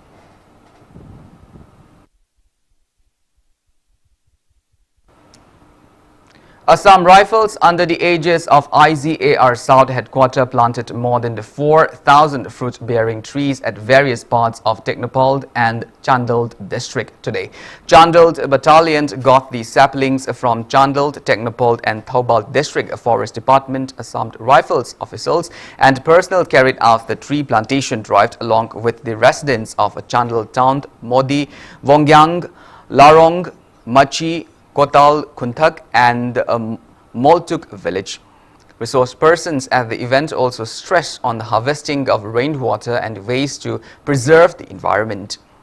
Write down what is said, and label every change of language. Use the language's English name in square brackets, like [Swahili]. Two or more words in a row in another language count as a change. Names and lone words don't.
[English] Assam Rifles, under the aegis of IZAR South Headquarters, planted more than 4,000 fruit-bearing trees at various parts of Technopole and Chandald district today. Chandald Battalion got the saplings from Chandald, Technopole and Thobal district forest department. Assam Rifles officials and personnel carried out the tree plantation drive along with the residents of Chandald town, Modi, Wongyang, Larong, Machi, Kotal, Kunthak and Moltuk village. Resource persons at the event also stressed on the harvesting of rainwater and ways to preserve the environment.